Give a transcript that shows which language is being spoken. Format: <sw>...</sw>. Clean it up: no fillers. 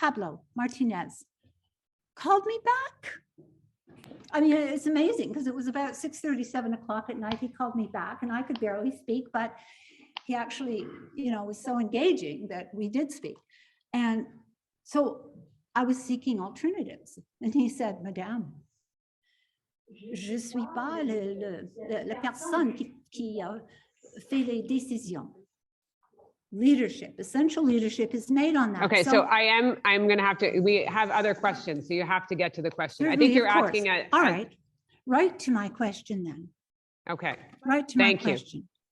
<en>Pablo Martinez called me back. I mean, it's amazing, because it was about 6:30, 7 o'clock at night. He called me back and I could barely speak, but he actually, was so engaging that we did speak. And so I was seeking alternatives. And he said,</en> <fr>Madame, je suis pas la personne qui fait les décisions.</fr> <en>Leadership, essential leadership is made on that. Okay, so I'm going to have to, we have other questions, so you have to get to the question. I think you're asking a. All right, right to my question then. Okay. Right to my Thank you. question.</en>